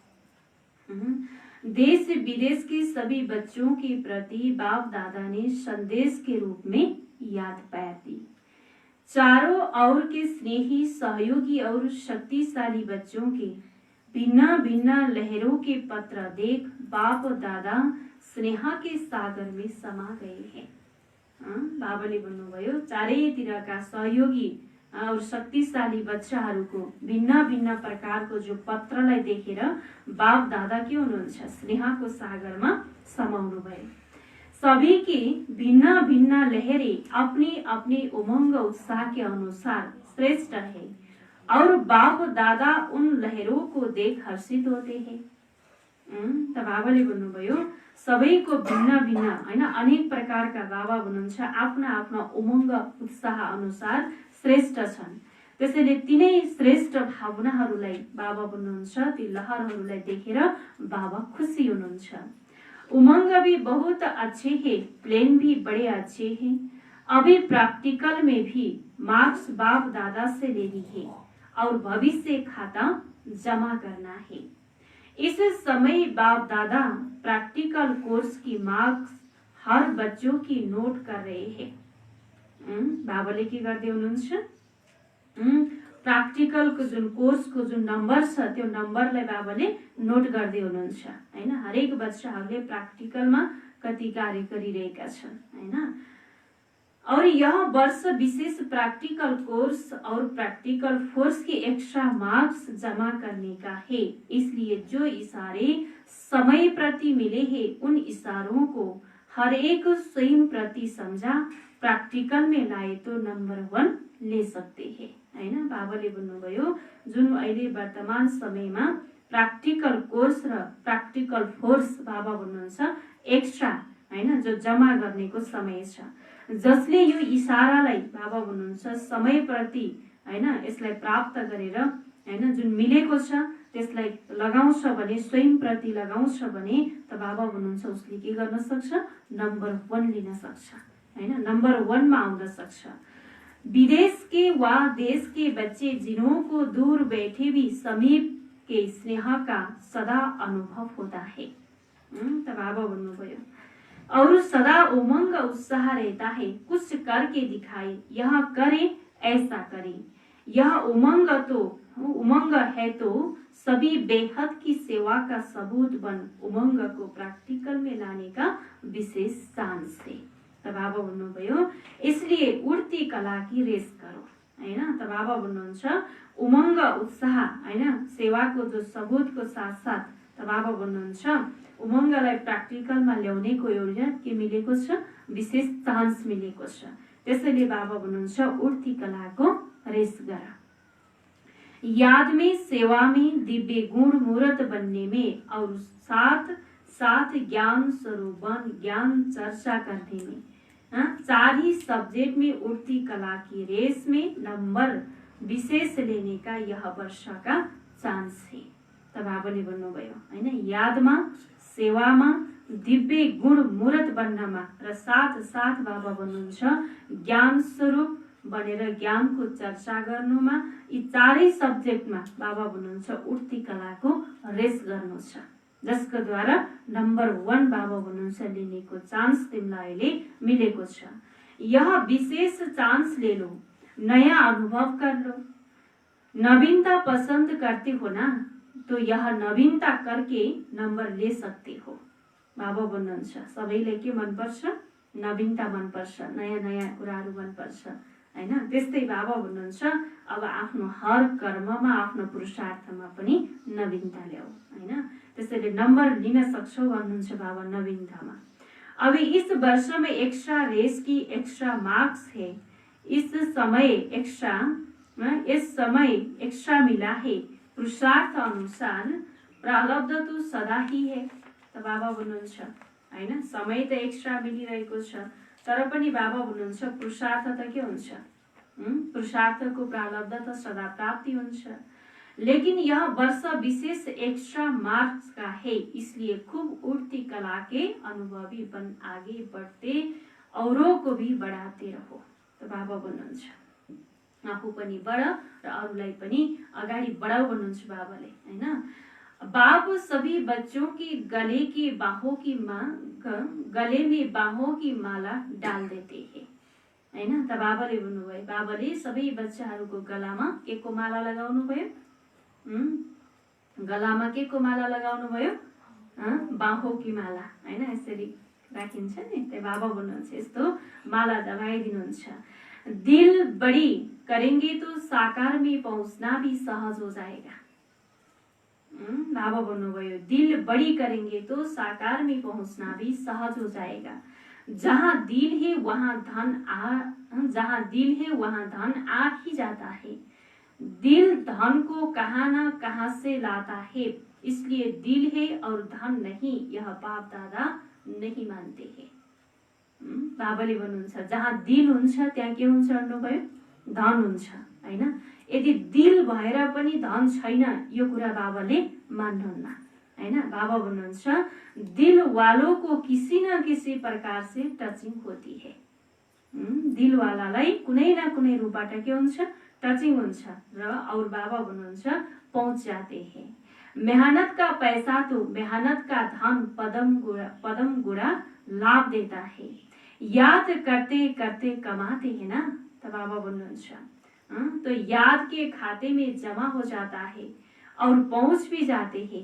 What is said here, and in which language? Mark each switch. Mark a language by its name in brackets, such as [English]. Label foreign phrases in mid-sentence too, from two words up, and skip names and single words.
[Hindi] देश विदेश के सभी बच्चों के प्रति बाप दादा ने संदेश के रूप में याद प्यार दी। चारों ओर के स्नेही, सहयोगी और शक्तिशाली बच्चों के भिन्न भिन्न लहरों के पत्र देख बाप दादा स्नेह के सागर में समा गए हैं। [Nepali] बाबाले भन्नुभयो चारैतिरका सहयोगी और शक्तिशाली बच्चाहरूको भिन्न भिन्न प्रकारको जो पत्रलाई देखेर बाप दादा के हुनुहुन्छ स्नेहको सागरमा समाउनु भयो। [Hindi] सभी की भिन्न भिन्न लहरें अपनी अपनी उमंग उत्साह के अनुसार श्रेष्ठ है और बाप दादा उन लहरों को देख हर्षित होते हैं। [Nepali] त बाबाले भन्नुभयो सबैको भिन्न भिन्न हैन अनेक प्रकारका बाबा हुनुहुन्छ आफ्ना आफ्ना उमंग उत्साह अनुसार श्रेष्ठ छन्। त्यसैले तिनै श्रेष्ठ भावनाहरूलाई बाबा भन्नुहुन्छ, ती लहरहरूलाई देखेर बाबा खुसी हुनुहुन्छ। [Hindi] उमंग भी बहुत अच्छे हैं, प्लेन भी बड़े अच्छे हैं। अभी प्रैक्टिकल में भी मार्क्स बाप दादा से लेनी है और भविष्य खाता जमा करना है। इस समय बाप दादा प्रैक्टिकल कोर्स की मार्क्स हर बच्चों की नोट कर रहे हैं। [Nepali] बाबाले के गर्दै हुनुहुन्छ प्रैक्टिकलको जुन कोर्सको जुन नम्बर छ त्यो नम्बरलाई बाबाले नोट गर्दै हुनुहुन्छ हैन। हरेक बच्चाहरूले प्रैक्टिकलमा कति कार्य गरिरहेका छन् हैन। [Hindi] और यह वर्ष विशेष प्रैक्टिकल कोर्स और प्रैक्टिकल फोर्स के एक्स्ट्रा मार्क्स जमा करने का है। इसलिए जो इशारे समय प्रति मिले हैं उन इशारों को हर एक स्वयं प्रति समझा प्रैक्टिकल में लाए तो नंबर 1 ले सकते हैं हैन। [Nepali] बाबाले भन्नुभयो जुन अहिले वर्तमान समयमा प्रैक्टिकल कोर्स र प्रैक्टिकल फोर्स बाबा भन्नुहुन्छ एक्स्ट्रा हैन जो जमा गर्नेको समय छ, जसले यो इशारालाई बाबा भन्नुहुन्छ समय प्रति हैन यसलाई प्राप्त गरेर हैन जुन मिलेको छ त्यसलाई लगाउँछ भने स्वयं प्रति लगाउँछ भने त बाबा भन्नुहुन्छ उसले के गर्न सक्छ नम्बर 1 लिन सक्छ हैन, नम्बर 1 मा आउन सक्छ। [Hindi] विदेश के वा देश के बच्चे जिन्हों को दूर बैठे भी समीप के स्नेह का सदा अनुभव होता है। [Nepali] त बाबा भन्नुभयो [Hindi] और सदा उमंग उत्साह रहता है, कुछ करके दिखाए, यह करे ऐसा करे। यह उमंग है तो सभी बेहद की सेवा का सबूत बन उमंग को प्रैक्टिकल में लाने का विशेष चांस है। [Nepali] त बाबा भन्नुभयो [Hindi] इसलिए उड्ती कला की रेस करो हैन। [Nepali] त बाबा भन्नुहुन्छ उमंग उत्साह हैन सेवाको जो सबूतको साथ साथ त बाबा भन्नुहुन्छ उमंगलाई प्र्याक्टिकलमा ल्याउनेको एउटा के मिलेको छ विशेष चान्स मिलेको छ। त्यसैले बाबा भन्नुहुन्छ उड्ती कलाको रेस गर। [Hindi] याद में सेवा में दिव्य गुण मूर्त बनने में और साथ साथ ज्ञान स्वरूप बन ज्ञान चर्चा करने में चार ही सब्जेक्ट में उड़ती कला की रेस में नंबर विशेष लेने का यह वर्ष का चांस है। [Nepali] त बाबाले भन्नुभयो हैन यादमा सेवामा दिव्य गुण मूर्त बन्नमा र साथ साथ बाबा भन्नुहुन्छ ज्ञान स्वरूप बनेर ज्ञानको चर्चा गर्नुमा यी चारै सब्जेक्टमा बाबा भन्नुहुन्छ उठ्ती कलाको रेस गर्नु छ, जसको द्वारा नंबर 1 बाबा भन्नुहुन्छ लिनेको चान्स तिमीलाई अहिले मिलेको छ। [Hindi] यह विशेष चांस ले लो, नया अनुभव कर लो। नवीनता पसंद करते हो ना, तो यह नवीनता करके नंबर ले सकते हो। [Nepali] बाबा भन्नुहुन्छ सबैले के मनपर्छ? नवीनता मनपर्छ, नयाँ नयाँ कुराहरू मनपर्छ हैन। त्यस्तै बाबा भन्नुहुन्छ अब आफ्नो हर कर्ममा आफ्नो पुरुषार्थमा पनि नवीनता ल्याऊ हैन। त्यसैले नम्बर लिन सक्छौ भन्नुहुन्छ बाबा नवीनतामा। [Hindi] अभी इस वर्ष में एक्स्ट्रा रेस की एक्स्ट्रा मार्क्स है, इस समय एक्स्ट्रा मिला है, पुरुषार्थ अनुसार प्रारब्ध तो सदा ही है। [Nepali] त बाबा भन्नुहुन्छ हैन, समय त एक्स्ट्रा मिलिरहेको छ, तर पनि बाबा भन्नुहुन्छ पुरुषार्थ त के हुन्छ? पुरुषार्थको प्रारब्ध त सदा प्राप्ति हुन्छ। [Hindi] लेकिन यह वर्ष विशेष एक्स्ट्रा मार्क्स का है, इसलिए खूब उठती कला के अनुभवी बन आगे बढ़ते औरों को भी बढ़ाते रहो। [Nepali] त बाबा भन्नुहुन्छ आफू पनि बढ र अरूलाई पनि अगाडि बढाऊ भन्नुहुन्छ बाबाले हैन। [Hindi] बाप सभी बच्चों की गले में बाहों की माला डाल देते हैं हैन। [Nepali] त बाबाले भन्नुभयो, बाबाले सबै बच्चाहरूको गलामा के को माला लगाउनु भयो? गलामा के को माला लगाउनु भयो? [Hindi] बाहों की माला [Nepali] हैन, यसरी राखिन्छ नि। त्यही बाबा भन्नुहुन्छ यस्तो माला लगाइदिनुहुन्छ। [Hindi] दिल बड़ी करेंगे तो साकार में पहुंचना भी सहज हो जाएगा। [Nepali] बाबा भन्नुभयो [Hindi] दिल बड़ी करेंगे तो साकार में पहुंचना भी सहज हो जाएगा। जहाँ दिल है वहाँ धन आ ही जाता है। दिल धन को कहाँ न कहाँ से लाता है, इसलिए दिल है और धन नहीं, यह बाप दादा नहीं मानते हैं। [Nepali] बाबाले भन्नुहुन्छ जहाँ दिल हुन्छ त्यहाँ के हुन्छ भन्नुभयो? धन हुन्छ हैन। यदि दिल भएर पनि धन छैन, यो कुरा बाबाले मान्नुहुन्न हैन। बाबा भन्नुहुन्छ [Hindi] दिल वालों को किसी न किसी प्रकार से टचिंग होती है। [Nepali] दिल वालालाई कुनै न कुनै रूपबाट के हुन्छ? टचिंग हुन्छ र और बाबा भन्नुहुन्छ [Hindi] पहुंच जाते हैं। मेहनत का पैसा तो मेहनत का धन पदम गुड़ा लाभ देता है। याद करते करते कमाते हैं ना। तो [Nepali] बाबा भन्नुहुन्छ [Hindi] तो याद के खाते में जमा हो जाता है और पहुंच भी जाते हैं।